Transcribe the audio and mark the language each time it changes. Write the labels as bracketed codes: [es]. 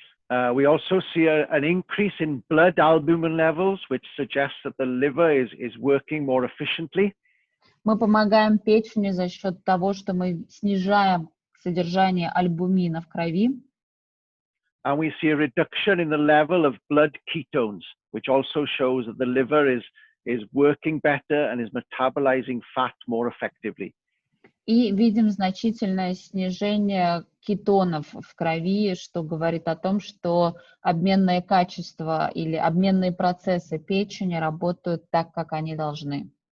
[en] We also see an increase in blood albumin levels, which suggests that the liver is working more efficiently. [ru] Мы помогаем печени за счет того, что мы снижаем содержание альбумина в крови. [en] And we see a reduction in the level of blood ketones, which also shows that the liver is working better and is metabolizing fat more effectively. [ru] И видим значительное снижение кетонов в крови, что говорит о том, что обменные качества или обменные процессы печени работают так, как они должны.